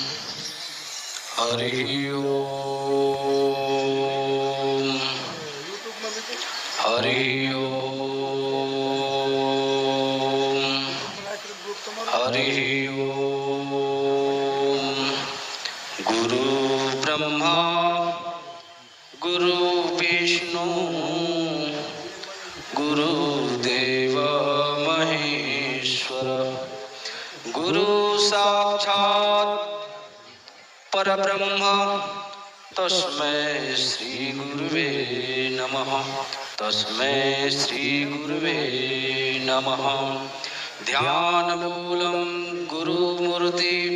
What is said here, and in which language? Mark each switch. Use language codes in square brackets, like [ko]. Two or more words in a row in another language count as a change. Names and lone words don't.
[sa] હરિ ઓમ હરિ ઓમ હરિ ઓમ ગુરુ બ્રહ્મા ગુરુ વિષ્ણુ गुरुदेव महेश्वर गुरु साक्षात् परब्रह्म तस्मै श्री गुरुवे नमः तस्मै श्री गुरुवे नमः ध्यान मूलम गुरु मूर्ति